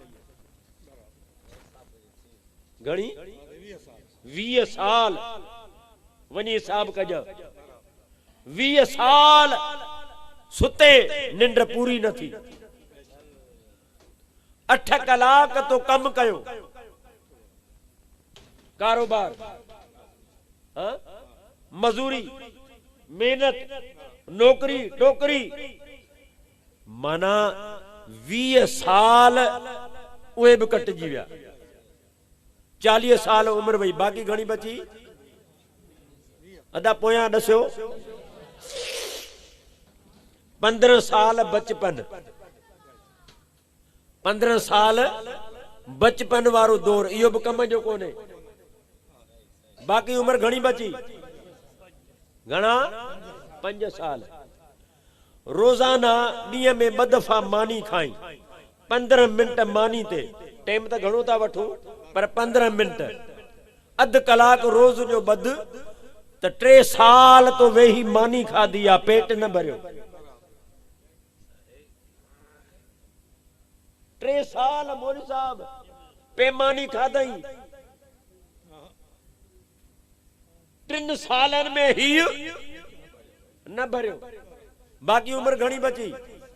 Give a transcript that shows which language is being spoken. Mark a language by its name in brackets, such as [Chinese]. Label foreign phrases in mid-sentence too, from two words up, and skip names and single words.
[Sindhi] घणी? 20 साल। वञी हिसाब कजां। 20 साल सुते, निंड पूरी न थी। 8 कलाक तो कम कयो, कारोबार, मजूरी, मेहनत, नौकरी टोकरी, माना 20 साल उहे भी कटजी विया। 40 साल उम्र वई, बाक़ी घणी बची? अदा पोयां दस्यो। 15 साल बचपन, 15 साल बचपन वारो दौर, इहो भी कम जो कोन्हे। बाक़ी उम्र घणी बची? घणा? 5 साल। रोजाना ॾींहं में 2 दफ़ा मानी खाई, 15 मिनट मानी ते टाइम तो घणो था वठूं पर 15 मिनट अध कलाक रोज जो बद तो 3 साल तो वेही मानी खाधी आ पेट न भरियो 3 साल मोरी साहब पेमानी खाधई 3 सालन में ही न भरियो बाकी उम्र घणी बची